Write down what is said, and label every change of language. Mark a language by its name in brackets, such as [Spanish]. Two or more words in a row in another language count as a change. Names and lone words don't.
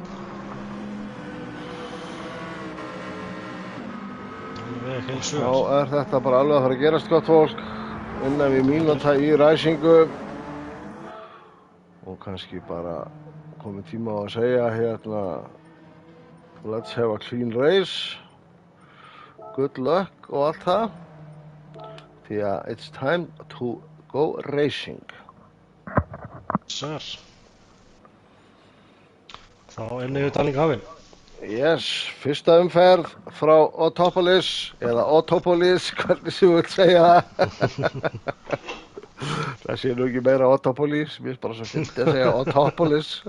[Icelandic] Alveg heil þá sögur. er þetta bara alveg að fara að gerast gott fólk. Innan við mínúta í ræsingu. Og kannski bara komið tíma á að segja hérna [English] let's have a clean race, good luck [Icelandic] og allt það. Því að [English] it's time to go racing. [Icelandic] Sir. Þá er niðurtalning hafin. Yes, fyrsta umferð frá Otopolis, eða Otopolis, hvernig sem þú vilt segja það. Það sé nú ekki meira Otopolis, mér finnst bara svo fyllt að segja Otopolis.